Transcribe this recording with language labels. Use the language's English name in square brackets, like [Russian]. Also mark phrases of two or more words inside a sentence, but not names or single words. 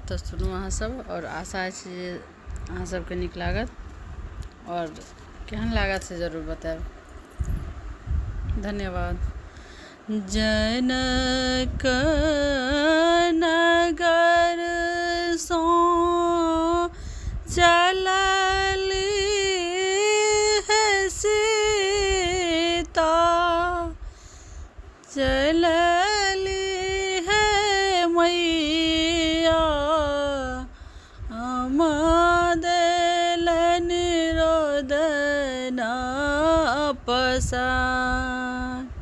[Maithili] तऽ सुनू अहाँ सब, और आशा अछि जे अहाँ सबके नीक लागत, और केहन लागत से जरूर बताएब। धन्यवाद। जनक नगर सँ चलली है सीता, चलली है मैया, देलन रोदना पसार।